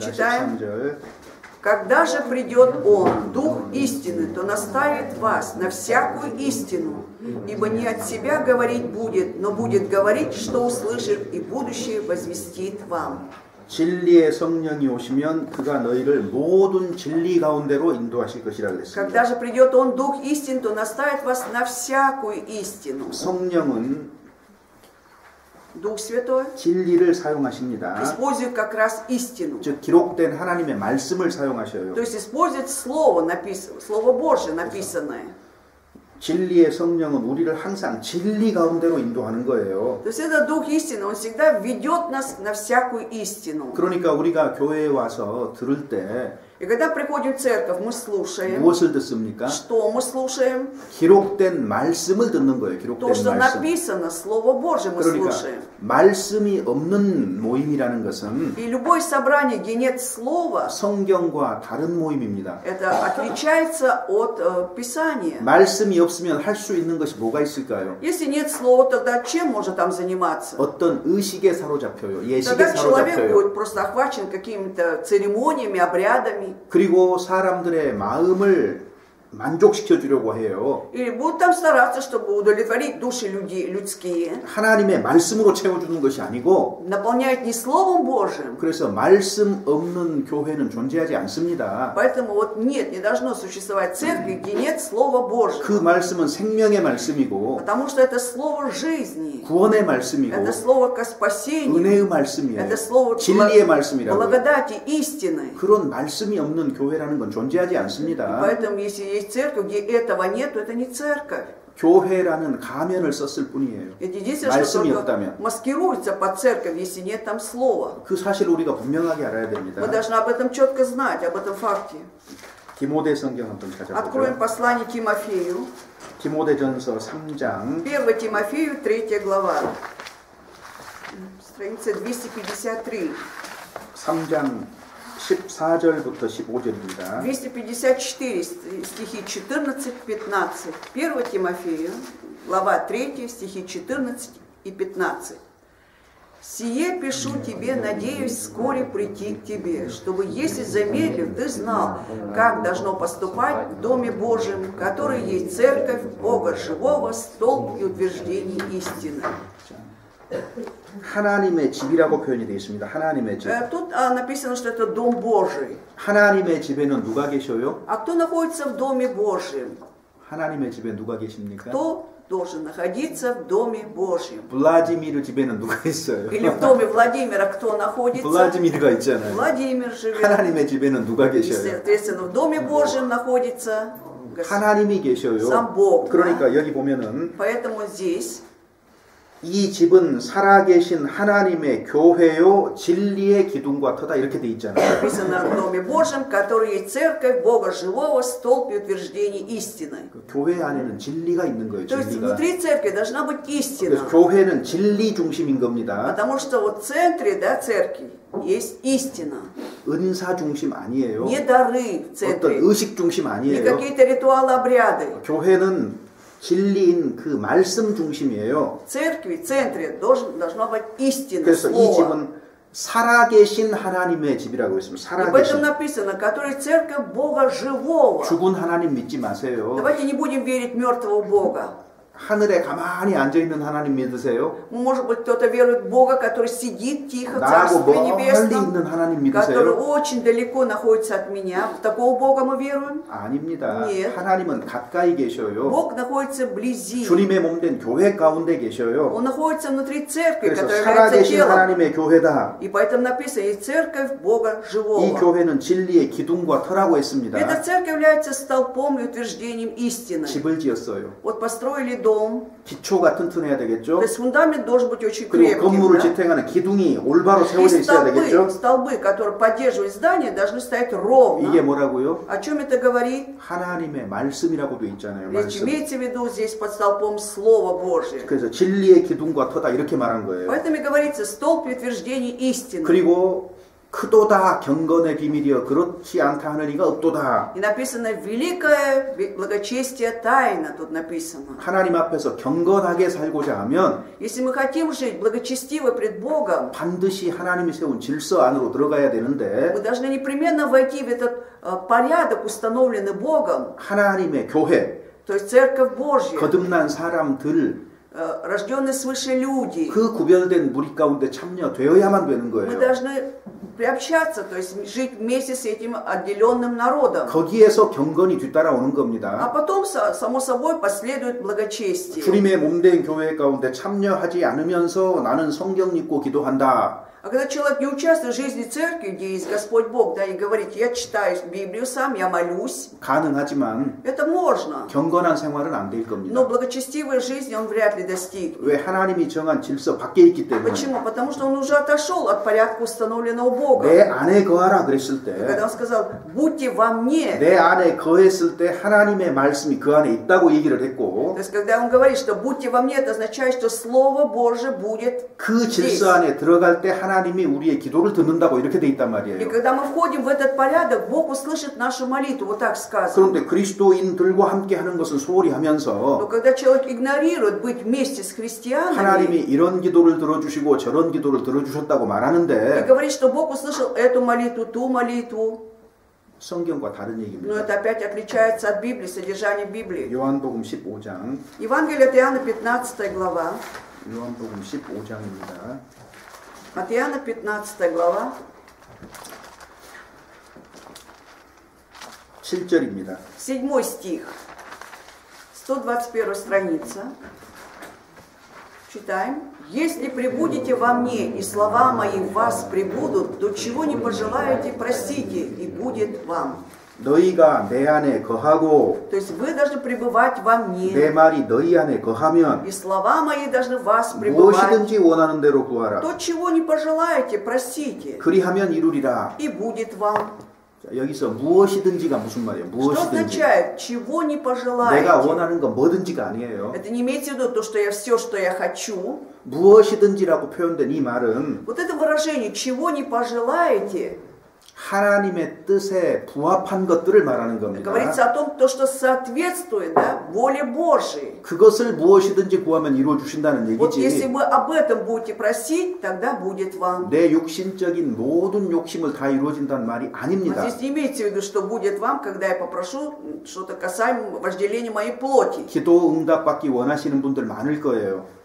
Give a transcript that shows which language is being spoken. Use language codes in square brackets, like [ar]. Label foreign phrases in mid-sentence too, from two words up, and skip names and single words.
[ru] Читаем. [ko] 13절. [ru] «Когда же придет Он, Дух истины, то наставит вас на всякую истину, ибо не от себя говорить будет, но будет говорить, что услышит, и будущее возвестит вам». [ko] 진리의 성령이 오시면 그가 너희를 모든 진리 가운데로 인도하실 것이라 그랬습니다. [ru] «Когда же придет Он, Дух истины, то наставит вас на всякую истину». [ko] 성령은 [ru] Дух Святой [ko] 진리를 사용하십니다. [ru] использует как раз истину. [ko] 즉 기록된 하나님의 말씀을 사용하셔요. [ru] То есть использует Слово, Слово Божие написанное. [ko] 진리의 성령은 우리를 항상 진리 가운데로 인도하는 거예요. [ru] То есть это Дух истины, Он всегда ведет нас на всякую истину. [ko] 그러니까 우리가 교회에 와서 들을 때 [ru] И когда приходим в церковь, мы слушаем. [ko] 무엇을 듣습니까? [ru] Что мы слушаем? [ko] 기록된 말씀을 듣는 거예요. [ru] То, [ko] 기록된 [ru] что [ko] 말씀. [ru] написано, Слово Божие мы [ko] 그러니까 [ru] слушаем. [ko] 말씀이 없는 모임이라는 것은 [ru] И любое собрание, где нет слова, [ko] 성경과 다른 모임입니다. [ru] это отличается от Писания. [ko] 말씀이 없으면 할 수 있는 것이 뭐가 있을까요? [ru] Если нет слова, тогда чем можно там заниматься? [ko] 어떤 의식에 사로잡혀요. 예식에 [ru] Тогда человек [ko] 사로잡혀요. [ru] будет просто охвачен какими-то церемониями, обрядами. [ko] 그리고 사람들의 마음을 만족시켜 주려고 해요. [ru] Или будут там стараться, чтобы удовлетворить души людские. [ko] 하나님의 말씀으로 채워주는 것이 아니고 [ru] Наполняют не Словом Божьим. [ko] 그래서 말씀 없는 교회는 존재하지 않습니다. [ru] Поэтому вот нет, не должно существовать церкви, где нет Слова Божьего. [ko] 그 말씀은 생명의 말씀이고 [ru] Потому что это Слово жизни. [ko] 구원의 말씀이고 [ru] Это Слово к спасению. [ko] 은혜의 말씀이에요. [ru] Это Слово [ko] 진리의 말씀이라고. [ru] благодати, истины. [ko] 그런 말씀이 없는 교회라는 건 존재하지 않습니다. [ru] Поэтому если есть церковь, где этого нет, то это не церковь. [ko] 교회라는 가면을 썼을 뿐이에요. [ru] Это единственное, что [ko] 말씀이 [ru] только [ko] 없다면. [ru] маскируется под церковь, если нет там слова. [ko] 그 사실을 우리가 분명하게 알아야 됩니다. [ru] Мы должны об этом четко знать, об этом факте. [ko] 디모데 성경 한번 [ru] Откроем [ko] 찾아보죠. [ru] послание Тимофею. [ko] 디모데전서 3장 [ru] 1 Тимофею, 3 глава. Страница 253. [ko] 3장 14절부터 15절입니다. [ru] 254 стихи 14-15. 1 Тимофею, глава 3, стихи 14 и 15. «Сие пишу тебе, надеюсь вскоре прийти к тебе, чтобы, если замедлив, ты знал, как должно поступать в Доме Божьем, который есть церковь Бога живого, столб и утверждение истины». [ko] 하나님의 집이라고 표현이 되어 있습니다. 하나님의 집. [ru] Тут написано, что это Дом Божий. [ko] 하나님의 집에는 누가 계셔요? [ru] А кто находится в Доме Божьем? [ko] 하나님의 집에 누가 계십니까? [ru] Кто должен находиться в Доме Божьем? [ko] 블라디미르 집에는 누가 있어요? [ru] Или в доме Владимира кто находится? [ko] 블라디미르가 있잖아요. [ru] Владимир живет. [ko] 하나님의 집에는 누가 [ru] И, [ko] 계셔요? [ru] соответственно, в Доме Божьем находится [ko] 하나님이 계셔요. [ru] сам Бог. [ko] 그러니까 여기 보면은 [ru] Поэтому здесь [ko] 이 집은 살아계신 하나님의 교회요 진리의 기둥과 터다 이렇게 돼 있잖아요. [ru] написано в Доме Божьем, который есть церковь Бога живого, столб и утверждение истины. [ko] 그 교회 안에는 진리가 있는 거예요. [ru] То есть [ko] 진리가. [ru] внутри церкви должна быть истина. [ko] 그래서 교회는 진리 중심인 겁니다. [ru] Потому что вот в центре, да, церкви есть истина. [ko] 은사 중심 아니에요. [ru] Не дары в [ko] 어떤 [ru] центре, [ko] 의식 중심 [ru] не [ko] 아니에요. [ru] какие-то ритуалы, обряды. [ko] 교회는 진리인 그 말씀 중심이에요. [ru] В церкви, в центре должна быть истина, [ko] 그래서 이 [ru] слово. [ko] 집은 살아계신 하나님의 집이라고 했습니다. [ru] И поэтому [ko] 살아계신. [ru] написано, который церковь Бога живого. [ko] 죽은 하나님 믿지 마세요. [ru] Давайте не будем верить в мертвого Бога. [ko] 하늘에 가만히 앉아있는 하나님 믿으세요. [ru] Может быть, кто-то верует в Бога, который сидит тихо в [ko] 나하고 [ru] Царстве [ko] 멀리 [ru] Небесном, [ko] 있는 하나님 [ru] который [ko] 믿으세요. [ru] очень далеко находится от меня. В такого Бога мы веруем? [ko] 아닙니다. [ru] Нет. [ko] 하나님은 가까이 계셔요. [ru] Бог находится вблизи. [ko] 주님의 몸된 교회 가운데 계셔요. [ru] Он находится внутри церкви, [ko] 그래서 [ru] которая является [ko] 살아계신 [ru] телом. [ko] 하나님의 교회다. [ru] И поэтому написано, и церковь Бога [ko] 이 [ru] живого. [ko] 교회는 진리의 기둥과 터라고 했습니다. [ru] Эта церковь является столпом и утверждением истины. [ko] 집을 지었어요. [ru] Вот построили дом, [ko] 기초가 튼튼해야 [ru] то [ko] 되겠죠. [ru] есть фундамент должен быть очень [ko] 그리고 건물을 [ru] крепким. Да? [ko] 지탱하는 기둥이 올바로 [ru] И [ko] 세워져 있어야 되겠죠. [ru] столбы, которые поддерживают здание, должны стоять ровно. [ko] 이게 뭐라고요? [ru] О чем это говорит? [ko] 하나님의 말씀이라고 돼 있잖아요. [ru] Речь [ko] 말씀. [ru] имеется в виду здесь под столпом Слово Божие. [ko] 그래서 진리의 기둥과 터다 이렇게 말한 거예요. [ru] Поэтому и говорится столб и утверждение истины. [ko] 그리고 크도다 경건의 비밀이여 그렇지 않다 하느니가 없도다. [ru] И написано великое благочестие тайна, тут написано. [ko] 하나님 앞에서 경건하게 살고자 하면 [ru] Если мы хотим жить благочестиво пред Богом, [ko] 반드시 하나님이 세운 질서 안으로 들어가야 되는데 [ru] мы должны непременно войти в этот порядок, установленный Богом, [ko] 하나님의 교회, [ru] то есть Церковь Божья, [ko] 거듭난 사람들 [ru] рожденные свыше люди. [ko] 그 구별된 무리 가운데 참여되어야만 되는 [ru] Мы [ko] 거예요. [ru] должны приобщаться, то есть жить вместе с этим отделенным народом. [ko] 거기에서 경건이 뒤따라오는 [ru] А [ko] 겁니다. [ru] потом, само собой, последует благочестие. [ko] 주님의 몸된 교회 가운데 참여하지 않으면서 나는 성경 읽고 기도한다. [ru] А когда человек не участвует в жизни церкви, где есть Господь Бог, да, и говорит, я читаю Библию сам, я молюсь, [ko] 가능하지만 [ru] это можно. [ko] 경건한 생활은 안 될 겁니다. [ru] Но благочестивой жизни он вряд ли достигнет. [ko] 왜 하나님이 정한 질서 밖에 있기 때문에. [ru] Почему? Потому что он уже отошел от порядка, установленного Богом. [ko] 내 안에 거하라 그랬을 때, [ru] Когда он сказал, будьте во мне. [ko] 내 안에 거했을 때 하나님의 말씀이 그 안에 있다고 얘기를 했고, [ru] То есть, когда он говорит, что будьте во мне, это означает, что Слово Божие будет [ko] 그 질서 안에 들어갈 때 하나님이 우리의 기도를 듣는다고 이렇게 돼 있단 [ru] И [ko] 말이에요. [ru] когда мы входим в этот порядок, Бог услышит нашу молитву, вот так сказано. [ko] 그런데 그리스도인들과 함께 하는 것은 소홀히 [ru] Но [ko] 하면서 [ru] когда человек игнорирует быть вместе с христианами [ko] 하나님이 이런 기도를 들어주시고 저런 기도를 들어주셨다고 [ru] и [ko] 말하는데 [ru] говорит, что Бог услышал эту молитву, ту молитву, [ko] 성경과 다른 [ru] но [ko] 얘기입니다. [ru] это опять отличается от Библии, содержания Библии. [ko] 요한복음 15장, [ru] Евангелие от Иоанна, 15 глава. [ko] 요한복음 15장입니다. [ru] От Иоанна, 15 глава, [ko] 7절입니다. [ru] 7 стих, 121 страница. Читаем. «Если пребудете во мне, и слова мои в вас пребудут, то чего не пожелаете, просите, и будет вам». [ko] 너희가 내 안에 거하고 [ru] То есть вы должны пребывать во [ko] 내 [ru] мне, [ko] 말이 너희 안에 거하면 [ru] и слова мои должны в вас пребывать. [ko] 무엇이든지 원하는 대로 구하라. [ru] То, чего не пожелаете, просите, [ko] 그리하면 이루리라. [ru] и будет вам. [ko] 자, 여기서 무엇이든지가 무슨 말이에요? [ru] Что [ko] 무엇이든지. [ru] означает, чего не [ko] 내가 [ru] пожелаете? [ko] 원하는 건 뭐든지가 아니에요. [ru] Это не имеется в виду то, что я все, что я хочу. [ko] 무엇이든지라고 표현된 이 말은 [ru] Вот это выражение, чего не пожелаете, [ko] 하나님의 뜻에 부합한 것들을 말하는 겁니다. [ru] говорится о том, то, что соответствует, да, воле Божией. [ko] 그것을 무엇이든지 구하면 이루어 주신다는 [ru] Вот если [ko] 얘기지. [ru] вы об этом будете просить, тогда будет вам. [ko] 내 육신적인 모든 욕심을 다 이루어진다는 말이 [ru] Вот [ko] 아닙니다. [ru] здесь не имеется в виду, что будет вам, когда я попрошу что-то касаемо вожделения моей плоти. [ko] 기도 응답 받기 원하시는 분들 많을 거예요.